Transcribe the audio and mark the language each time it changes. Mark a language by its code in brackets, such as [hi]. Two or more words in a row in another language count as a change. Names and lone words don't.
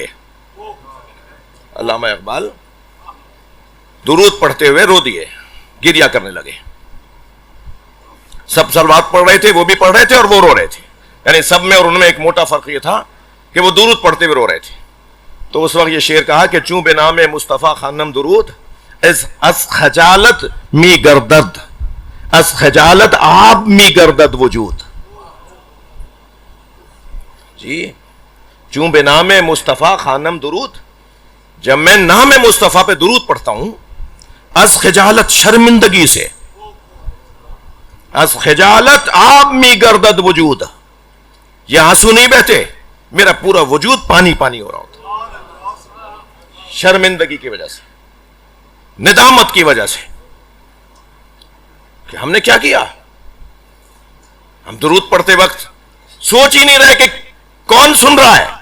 [ur] علامہ اقبال درود پڑھتے ہوئے رو دیے، گریا کرنے لگے. سب صلوات پڑھ رہے تھے، وہ بھی پڑھ رہے تھے اور وہ رو رہے تھے. یعنی سب میں اور ان میں ایک موٹا فرق یہ تھا کہ وہ درود پڑھتے ہوئے رو رہے تھے. تو اس وقت یہ شعر کہا کہ [fa] چوں بے نام مصطفیٰ خانم درود، از خجالت می گردد، از خجالت آب می گردد وجود. [ur] جی [fa] چوں بے نام مصطفیٰ خانم درود، [ur] جب میں نام مصطفیٰ پہ درود پڑھتا ہوں، [fa] از خجالت [ur] شرمندگی سے، [fa] از خجالت آب می گردد وجود، [ur] یہ آنسو نہیں بہتے، میرا پورا وجود پانی پانی ہو رہا ہوتا. شرمندگی کی وجہ سے، ندامت کی وجہ سے کہ ہم نے کیا کیا. ہم درود پڑھتے وقت سوچ ہی نہیں رہے کہ کون سن رہا ہے.